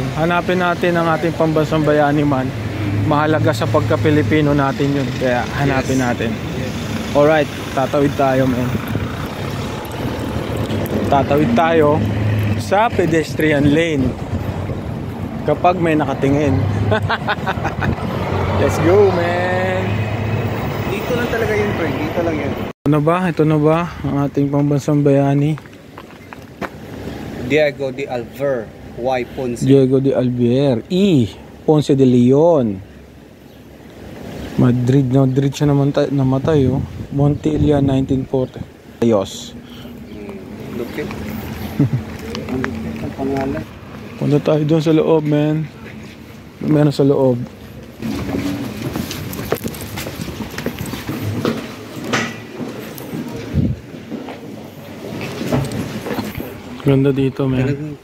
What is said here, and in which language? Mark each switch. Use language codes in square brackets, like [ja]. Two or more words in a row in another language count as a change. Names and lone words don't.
[tl] Hanapin natin ang ating pambansang bayani, man. Mahalaga sa pagka-Pilipino natin yun. Kaya hanapin natin. Alright, tatawid tayo, men. Tatawid tayo sa [en] pedestrian lane [tl] kapag may nakatingin. [en] Let's go, man. [tl] Dito lang talaga yun, pre. Dito lang yan. Ito na ba ang ating pambansang bayani? Diego de Alver, Y. Ponce. Diego de Alver, E. Ponce de Leon. Madrid siya namatay, oh. Montilla, 1940. Ayos. Lupit. Ang pangalan. Punta tayo doon sa loob, man. Meron sa loob. Ganda dito, man.